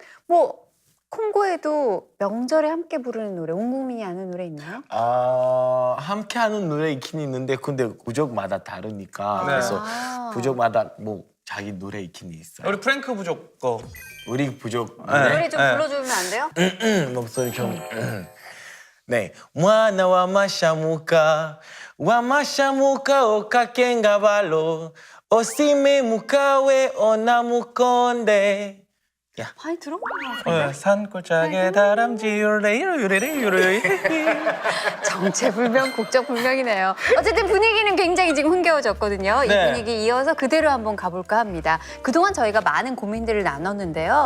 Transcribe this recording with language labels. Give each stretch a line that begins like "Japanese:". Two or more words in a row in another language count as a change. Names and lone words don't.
Korean: 뭐 콩고에도 명절에 함께 부르는 노래, 온 국민이 아는 노래 있나요? 함께하는 노래 있긴 있는데 근데 구족마다 다르니까 네. 그래서 아. 부족마다 뭐 자기 노래 있긴 있어요. 우리 프랭크 부족 거. 우리 부족 네. 노래 좀 네. 불러주면 안 돼요? 목소리 좀. 네.
Lingala: Mwana wa mashamuka okakenga balo osime mukawe onamukonde.
Korean: 많이 들어본 것 네, 같은데? 산골짜기에 다람쥐 요레요레요레. 정체불명, 국적불명이네요. 어쨌든 분위기는 굉장히 지금 흥겨워졌거든요. 이 네. 분위기 이어서 그대로 한번 가볼까 합니다. 그동안 저희가 많은 고민들을 나눴는데요.